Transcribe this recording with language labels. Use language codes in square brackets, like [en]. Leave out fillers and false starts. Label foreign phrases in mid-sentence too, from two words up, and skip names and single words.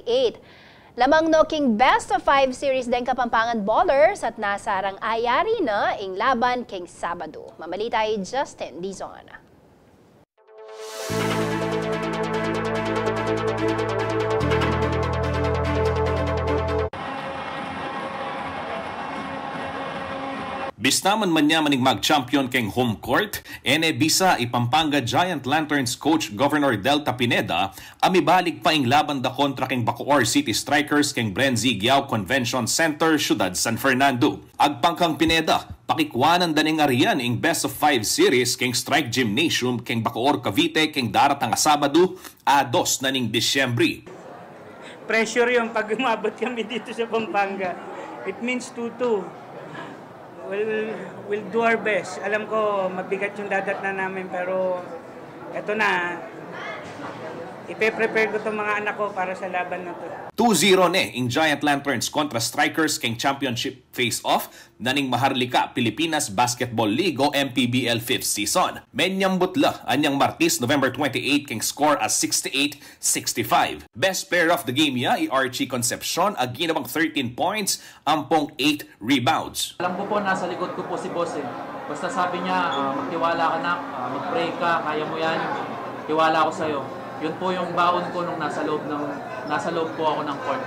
[pam] Lamang no king [en] best of 5 series [pam] deng Kapampangan Ballers at nasarang ayari na ing laban king Sabado. Mamalita ay Justin Dizon. Bistaman man niya maning mag-champion keng home court, bisa Pampanga Giant Lanterns coach Governor Delta Pineda, amibalik pa ing laban da kontra keng Bacoor City Strikers keng Branzigiao Convention Center, Ciudad San Fernando. Agpangkang Pineda, pakikwanan daning arian ing [en] best of 5 series [pam] keng Strike Gymnasium keng Bacoor Cavite keng daratang Sabado, 2 na ning Disyembre. [tl] Pressure yung pag umabot kami dito sa Pampanga. [en] It means 2-2. We'll do our best. [tl] Alam ko, mabigat yung dadat na namin, pero eto na, ipe-prepare ko itong mga anak ko para sa laban na to. [pam] 2-0 in Giant Lanterns kontra Strikers keng [en] Championship face-off [pam] naning Maharlika Pilipinas Basketball League o MPBL 5th season. Menyambutla anyang Martis November 28 keng score as 68-65. [en] Best player of the game [pam] ya Archie Concepcion ag ginawang 13 points, ampong 8 rebounds. [tl] Alam ko po nasa likod ko po si Boss eh. Basta sabi niya, magtiwala ka na, mag-pray ka, kaya mo yan, tiwala ako sa'yo. Yun po yung baon ko nung nasa loob po ako ng court.